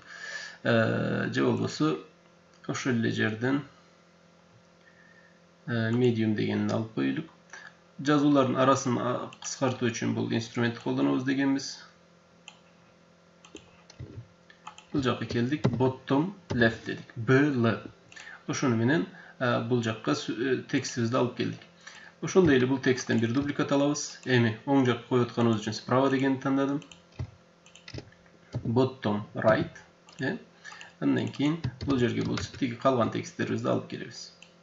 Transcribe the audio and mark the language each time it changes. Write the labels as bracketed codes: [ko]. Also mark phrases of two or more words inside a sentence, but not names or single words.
[ky] Же болбосо ошол эле жерден medium дегенин алып коелук. Жазуулардын арасын кыскартуу үчүн бул инструментти колдонобуз дегенбиз. Бул жакка келдик, [en] bottom left [ky] дедик. [en] BL. [ky] Ошону менен бул жакка текстибизди алып келдик. Ошондой эле бул тексттен бир дубликат алабыз. Эми оң жакка коюп атканыбыз үчүн справа дегенди тандадым. [en] Bottom right. [ky] Андан кийин бул жерге болсо тиги калган тексттерибизди алып келебиз.